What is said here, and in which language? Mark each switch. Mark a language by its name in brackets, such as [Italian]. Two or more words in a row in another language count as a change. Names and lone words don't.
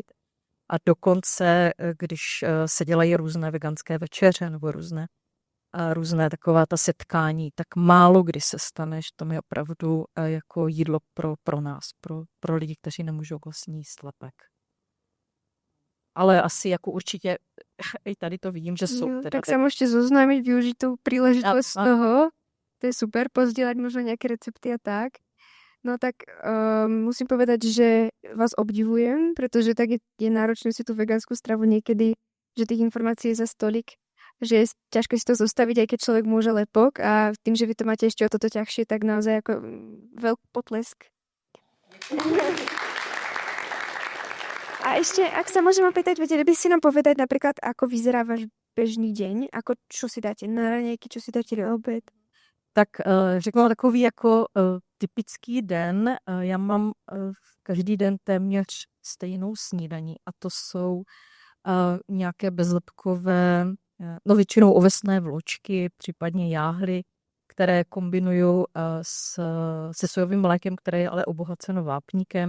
[Czech] A dokonce, když se dělají různé veganské večeře nebo různé taková ta setkání, tak málo kdy se stane, že to je opravdu jako jídlo pro nás, pro lidi, kteří nemůžou vlastně jíst lepek. Ale asi jako určitě i tady to vidím, že jsou. [Slovak] Tak sa môžete zoznámiť, využiť tú príležitosť toho. To je super, pozdieľať možno nejaké recepty a tak. No tak musím povedať, že vás obdivujem, pretože tak je náročné si tú vegánsku stravu niekedy, že tých informácií je za stolik, že je ťažké si to zostaviť, aj keď človek môže lepok a tým, že vy to máte ešte o toto ťažšie, tak naozaj ako veľký potlesk. A ešte, ak sa môžem opýtať, vedeli by si nám povedať napríklad, ako vyzerá váš bežný deň, ako čo si dáte na raňajky, čo si dáte na obed? [Czech] Tak řeknu takový jako typický den. Já mám každý den téměř stejnou snídaní a to jsou nějaké bezlepkové, no většinou ovesné vločky, případně jáhly, které kombinuju se sojovým mlékem, které je ale obohaceno vápníkem.